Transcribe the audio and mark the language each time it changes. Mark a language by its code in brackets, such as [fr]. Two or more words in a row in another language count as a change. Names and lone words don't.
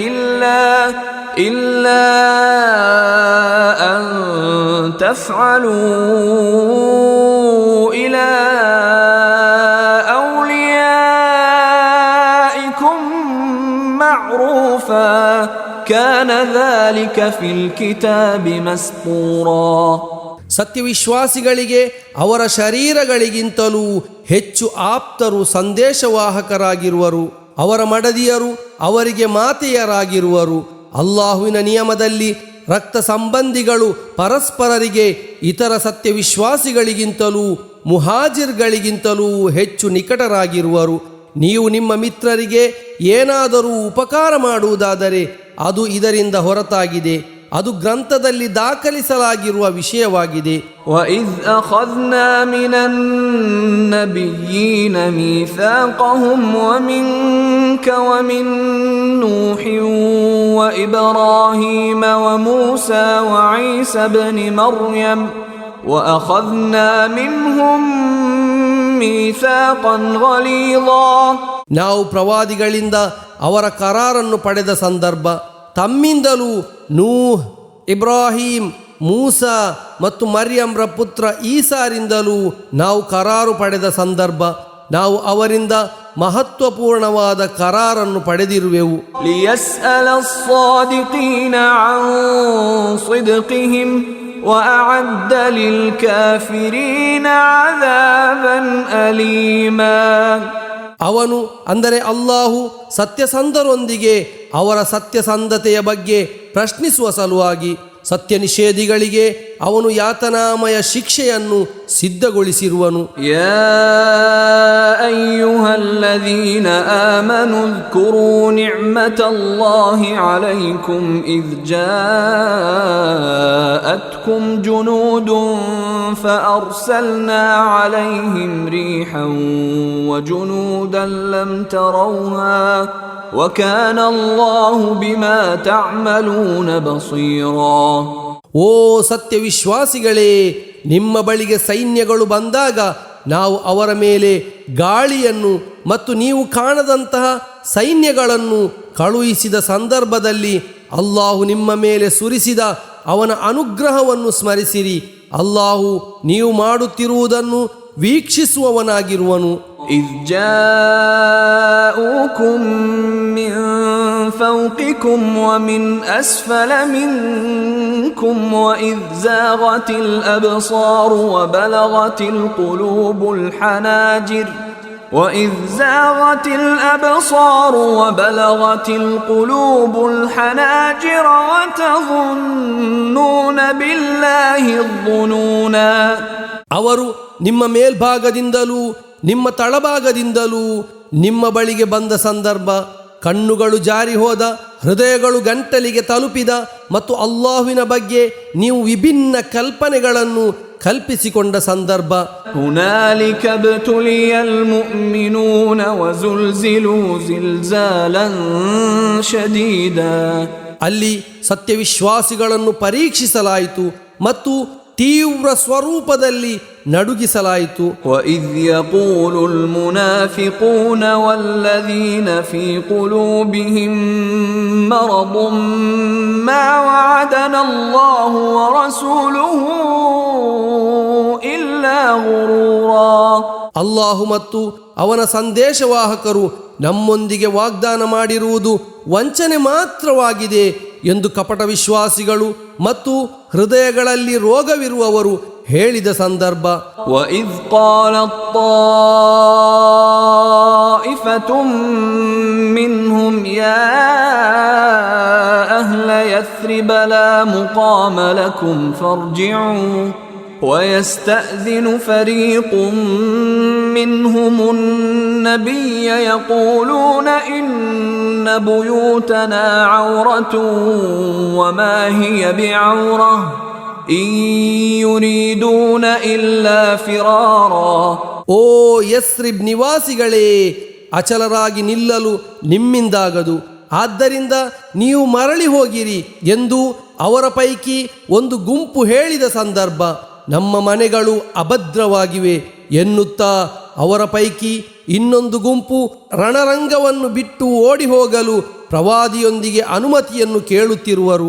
[ar] إلا أن تفعلوا إلى أوليائكم معروفا كان ذلك في الكتاب مسطورا. [kn] ಸತ್ಯವಿಶ್ವಾಸಿಗಳಿಗೆ ಅವರ ಶರೀರಗಳಿಗಿಂತಲೂ ಹೆಚ್ಚು ಆಪ್ತರು ಸಂದೇಶವಾಹಕರಾಗಿರುವರು. ಅವರ ಮಡದಿಯರು ಅವರಿಗೆ ಮಾತೆಯರಾಗಿರುವರು. ಅಲ್ಲಾಹುವಿನ ನಿಯಮದಲ್ಲಿ ರಕ್ತ ಸಂಬಂಧಿಗಳು ಪರಸ್ಪರರಿಗೆ ಇತರ ಸತ್ಯವಿಶ್ವಾಸಿಗಳಿಗಿಂತಲೂ ಮುಹಾಜಿರ್ಗಳಿಗಿಂತಲೂ ಹೆಚ್ಚು ನಿಕಟರಾಗಿರುವರು. ನೀವು ನಿಮ್ಮ ಮಿತ್ರರಿಗೆ ಏನಾದರೂ ಉಪಕಾರ ಮಾಡುವುದಾದರೆ ಅದು ಇದರಿಂದ ಹೊರತಾಗಿದೆ. ಅದು ಗ್ರಂಥದಲ್ಲಿ ದಾಖಲಿಸಲಾಗಿರುವ ವಿಷಯವಾಗಿದೆ. [ar] وَإِذْ أَخَذْنَا مِنَ النَّبِيِّينَ مِيثَاقَهُمْ وَمِنكَ وَمِن نُوحٍ وَإِبْرَاهِيمَ وَمُوسَى وَعِيسَى ابْنِ مَرْيَمَ وَأَخَذْنَا مِنْهُم مِيثَاقًا غَلِيظًا. [kn] ನಾವು ಪ್ರವಾದಿಗಳಿಂದ ಅವರ ಕರಾರನ್ನು ಪಡೆದ ಸಂದರ್ಭ, ತಮ್ಮಿಂದಲೂ ನೂಹ್, ಇಬ್ರಾಹಿಂ, ಮೂಸಾ ಮತ್ತು ಮರ್ಯಂರ ಪುತ್ರ ಈಸಾರಿಂದಲೂ ನಾವು ಕರಾರು ಪಡೆದ ಸಂದರ್ಭ, ನಾವು ಅವರಿಂದ ಮಹತ್ವಪೂರ್ಣವಾದ ಕರಾರನ್ನು ಪಡೆದಿರುವೆವು. [ar] لِيَسْأَلَ الصَّادِقِينَ عَنْ صِدْقِهِمْ وَأَعَدَّ لِلْكَافِرِينَ عَذَابًا أَلِيمًا. [kn] ಅವನು ಅಂದರೆ ಅಲ್ಲಾಹು ಸತ್ಯಸಂಧರೊಂದಿಗೆ ಅವರ ಸತ್ಯಸಂಧತೆಯ ಬಗ್ಗೆ ಪ್ರಶ್ನಿಸುವ ಸಲುವಾಗಿ ಸತ್ಯ ನಿಷೇಧಿಗಳಿಗೆ ಅವನು ಯಾತನಾಮಯ ಶಿಕ್ಷೆಯನ್ನು ಸಿದ್ಧಗೊಳಿಸಿರುವನು. [ar] يا أيها الذين آمنوا اذكروا نعمة الله عليكم إذ جاءتكم جنود فأرسلنا عليهم ريحا وجنودا لم تروها وَكَانَ اللَّهُ بِمَا تَعْمَلُونَ بَصِيرًا. [kn] ಓ ಸತ್ಯವಿಶ್ವಾಸಿಗಳೇ, ನಿಮ್ಮ ಬಳಿಗೆ ಸೈನ್ಯಗಳು ಬಂದಾಗ ನಾವು ಅವರ ಮೇಲೆ ಗಾಳಿಯನ್ನು ಮತ್ತು ನೀವು ಕಾಣದಂತಹ ಸೈನ್ಯಗಳನ್ನು ಕಳುಹಿಸಿದ ಸಂದರ್ಭದಲ್ಲಿ ಅಲ್ಲಾಹು ನಿಮ್ಮ ಮೇಲೆ ಸುರಿಸಿದ ಅವನ ಅನುಗ್ರಹವನ್ನು ಸ್ಮರಿಸಿರಿ. ಅಲ್ಲಾಹು ನೀವು ಮಾಡುತ್ತಿರುವುದನ್ನು ವೀಕ್ಷಿಸುವವನಾಗಿರುವನು. [ar] إذ جاءوكم من فوقكم ومن أسفل منكم وإذ زاغت الأبصار وبلغت القلوب الحناجر وتظنون بالله الظنونا. [kn] ಅವರು ನಿಮ್ಮ ಮೇಲ್ಭಾಗದಿಂದಲೂ ನಿಮ್ಮ ತಳಭಾಗದಿಂದಲೂ ನಿಮ್ಮ ಬಳಿಗೆ ಬಂದ ಸಂದರ್ಭ, ಕಣ್ಣುಗಳು ಜಾರಿ ಹೋದ, ಹೃದಯಗಳು ಗಂಟಲಿಗೆ ತಲುಪಿದ ಮತ್ತು ಅಲ್ಲಾಹುವಿನ ಬಗ್ಗೆ ನೀವು ವಿಭಿನ್ನ ಕಲ್ಪನೆಗಳನ್ನು ಕಲ್ಪಿಸಿಕೊಂಡ ಸಂದರ್ಭ. [ar] هنالك ابتلي المؤمنون وزلزلوا زلزالا شديدا. [kn] ಅಲ್ಲಿ ಸತ್ಯವಿಶ್ವಾಸಿಗಳನ್ನು ಪರೀಕ್ಷಿಸಲಾಯಿತು ಮತ್ತು ತೀವ್ರ ಸ್ವರೂಪದಲ್ಲಿ ನಡುಗಿಸಲಾಯಿತು. [ar] وَإِذْ يَقُولُ الْمُنَافِقُونَ وَالَّذِينَ فِي قُلُوبِهِم مَّرَضٌ مَّا وَعَدَنَا اللَّهُ وَرَسُولُهُ إِلَّا غُرُورًا. [kn] ಅಲ್ಲಾಹು ಮತ್ತು ಅವನ ಸಂದೇಶವಾಹಕರು ನಮ್ಮೊಂದಿಗೆ ವಾಗ್ದಾನ ಮಾಡಿರುವುದು ವಂಚನೆ ಮಾತ್ರವಾಗಿದೆ ಎಂದು ಕಪಟ ವಿಶ್ವಾಸಿಗಳು ಮತ್ತು ಹೃದಯಗಳಲ್ಲಿ ರೋಗವಿರುವವರು ಹೇಳಿದ ಸಂದರ್ಭ. [ar] وَإِذْ قَالَتْ طَائِفَةٌ مِّنْهُمْ يَا أَهْلَ يَثْرِبَ لَا مُقَامَ لَكُمْ فَارْجِعُوا وَيَسْتَأْذِنُ فَرِيقٌ مِّنْهُمُ النَّبِيَّ يَقُولُونَ إِنَّ بُيُوتَنَا عَوْرَةٌ وَمَا هِيَ بِعَوْرَةٍ إِن يُرِيدُونَ إِلَّا فِرَارًا. [kn] ಓ ಯಸ್ರಿಬ್ ನಿವಾಸಿಗಳೇ, ಅಚಲರಾಗಿ ನಿಲ್ಲಲು ನಿಮ್ಮಿಂದಾಗದು, ಆದ್ದರಿಂದ ನೀವು ಮರಳಿ ಹೋಗಿರಿ ಎಂದು ಅವರ ಪೈಕಿ ಒಂದು ಗುಂಪು ಹೇಳಿದ ಸಂದರ್ಭ. ನಮ್ಮ ಮನೆಗಳು ಅಭದ್ರವಾಗಿವೆ ಎನ್ನುತ್ತಾ ಅವರ ಪೈಕಿ ಇನ್ನೊಂದು ಗುಂಪು ರಣರಂಗವನ್ನು ಬಿಟ್ಟು ಓಡಿ ಹೋಗಲು ಪ್ರವಾದಿಯೊಂದಿಗೆ ಅನುಮತಿಯನ್ನು ಕೇಳುತ್ತಿರುವರು.